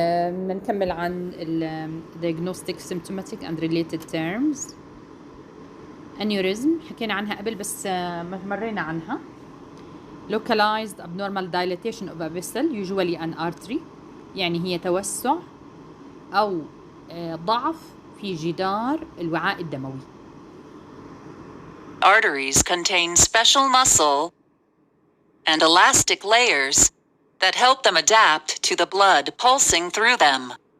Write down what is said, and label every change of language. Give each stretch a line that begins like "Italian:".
Arabic: بنكمل عن
English: diagnostic symptomatic and related terms.
Arabic: aneurysm حكينا عنها قبل بس ما مرينا عنها.
English: localized abnormal dilatation of a vessel usually an artery،
Arabic: يعني هي توسع أو ضعف في جدار الوعاء الدموي.
English: Arteries contain special muscle and elastic layers that help them adapt to the blood pulsing through them.